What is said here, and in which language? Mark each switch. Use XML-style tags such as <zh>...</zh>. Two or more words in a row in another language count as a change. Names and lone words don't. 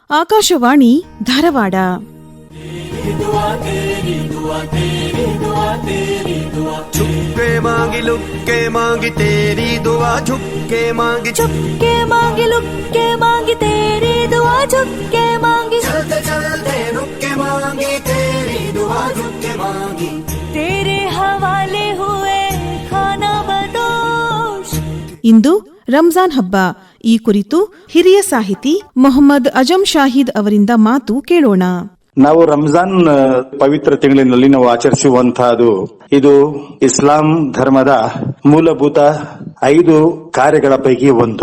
<kn>ಆಕಾಶವಾಣಿ ಧಾರವಾಡ.</kn> <hi>झुक्के मांगी लुक्के मांगी तेरी दुआ झुक्के मांगी चुपके मांगी लुक्के मांगी तेरी दुआ झुक्के मांगी चलते चलते रुक्के मांगी तेरी दुआ झुक्के मांगी तेरे हवाले हुए खाना बदोश.</hi> <kn>ಇಂದು ರಂಜಾನ್ ಹಬ್ಬ. ಈ ಕುರಿತು ಹಿರಿಯ ಸಾಹಿತಿ ಮೊಹಮ್ಮದ್ ಅಜಂ ಶಾಹಿದ್ ಅವರಿಂದ ಮಾತು ಕೇಳೋಣ. ನಾವು ರಂಜಾನ್ ಪವಿತ್ರ ತಿಂಗಳಿನಲ್ಲಿ ನಾವು ಆಚರಿಸುವಂತಹದ್ದು ಇದು ಇಸ್ಲಾಂ ಧರ್ಮದ ಮೂಲಭೂತ 5 ಕಾರ್ಯಗಳ ಪೈಕಿ ಒಂದು.</kn>